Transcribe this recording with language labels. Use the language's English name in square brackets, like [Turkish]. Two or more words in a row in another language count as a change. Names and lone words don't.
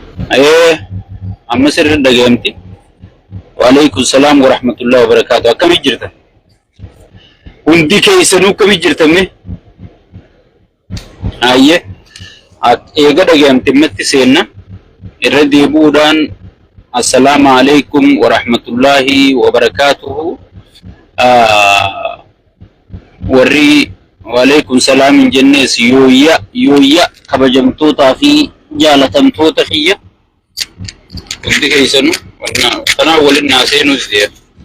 [Oromo] Hayyee, amma sirriitti dhaga'amti. [Arabic] وعليكم السلام ورحمة الله وبركاته. [Oromo] Akkamitti jirtan? Hundi keessanuu akkamitti jirtan mee? Ayyee. Ak-, eega dhagayamte matti seenna. Irra deebuudhaan, [Arabic] "السلام عليكم ورحمة الله وبركاته." [Oromo] Aa, warri, [Arabic] "وعليكم السلام" [Oromo] hin jennees, yooyya, yooyya kabajamtootaa fi jaalatamtoota kiyya. Hundi keessanuu, wanna, kanaa waliin naa seenuus deema.